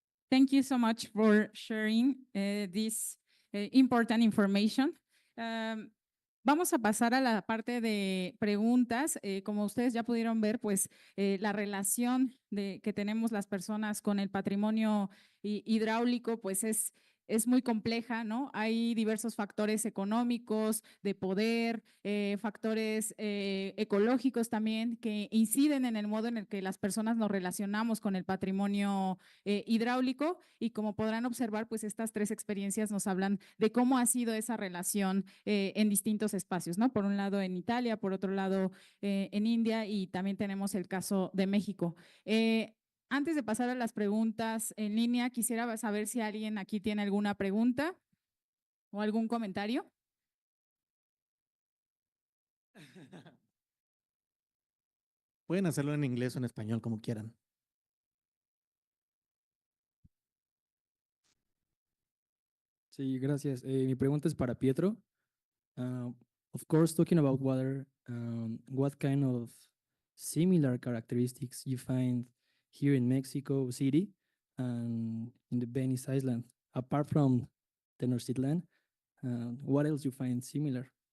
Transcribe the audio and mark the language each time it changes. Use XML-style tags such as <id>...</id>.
<en>Thank you so much for sharing this important information.</en> <es>Vamos a pasar a la parte de preguntas. Como ustedes ya pudieron ver, pues la relación que tenemos las personas con el patrimonio hidráulico, pues es muy compleja, ¿no? Hay diversos factores económicos, de poder, factores ecológicos también que inciden en el modo en el que las personas nos relacionamos con el patrimonio hidráulico, y como podrán observar, pues estas 3 experiencias nos hablan de cómo ha sido esa relación en distintos espacios, ¿no? Por un lado en Italia, por otro lado en India, y también tenemos el caso de México. Antes de pasar a las preguntas en línea, quisiera saber si alguien aquí tiene alguna pregunta. o algún comentario. Pueden hacerlo en inglés o en español, como quieran. Sí, gracias. Mi pregunta es para Pietro.</es> <en>Of course, talking about water, what kind of similar characteristics you find here in Mexico City and in the Venice Island, apart from Tenochtitlan, what else you find similar?</en>